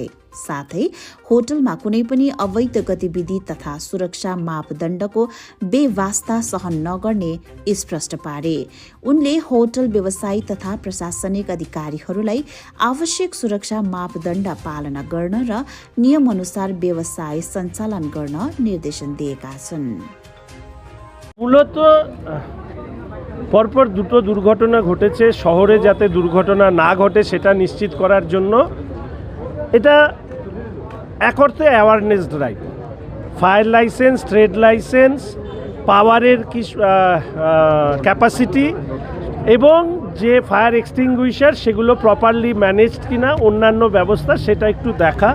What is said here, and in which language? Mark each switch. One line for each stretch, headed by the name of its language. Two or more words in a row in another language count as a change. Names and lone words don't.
Nepali: साथै होटलमा कुनै पनि अवैध गतिविधि तथा सुरक्षा मापदण्डको बेवास्ता सहन नगर्ने स्पष्ट पारे। उनले होटल व्यवसायी तथा प्रशासनिक अधिकारीहरूलाई आवश्यक सुरक्षा मापदण्ड पालना गर्न र नियमअनुसार व्यवसाय सञ्चालन गर्न निर्देशन दिएका छन्।
Bangla: মূলত পরপর দুটো দুর্ঘটনা ঘটেছে, শহরে যাতে দুর্ঘটনা না ঘটে সেটা নিশ্চিত করার জন্য এটা এক অর্থে
English: awareness drive. fire license, trade license,
Bangla: পাওয়ারের কি ক্যাপাসিটি এবং যে
English: fire extinguisher
Bangla: সেগুলো
English: properly managed
Bangla: কিনা, অন্যান্য ব্যবস্থা সেটা একটু দেখা।